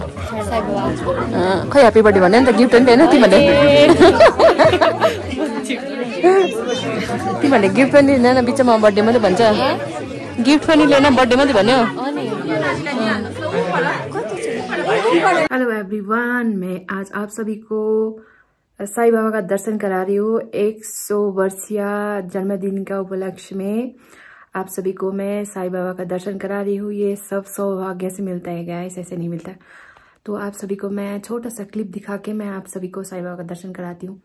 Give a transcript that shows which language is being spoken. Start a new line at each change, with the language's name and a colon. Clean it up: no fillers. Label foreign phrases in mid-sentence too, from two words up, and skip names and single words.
Nepali: खै
English: happy birthday
Nepali: भन्यो नि त, गिफ्ट पनि दिएन तिमीहरूले? तिमीहरूले गिफ्ट पनि दिँदैन, बिचमा बर्थडे मात्रै भन्छ। गिफ्ट पनि लिएन, बर्थडे मात्रै भन्यो।
English: hello everyone,
Hindi: मैं आज आप सभी को साईं बाबा का दर्शन करा रही हूँ। 100 वर्षीय जन्मदिन का उपलक्ष्य में आप सभी को मैं साईं बाबा का दर्शन करा रही हूँ। ये सब सौभाग्य से मिलता है गाइस, ऐसे नहीं मिलता। तो आप सभी को मैं छोटा सा क्लिप दिखा के मैं आप सभी को साईं बाबा का दर्शन कराती हूँ।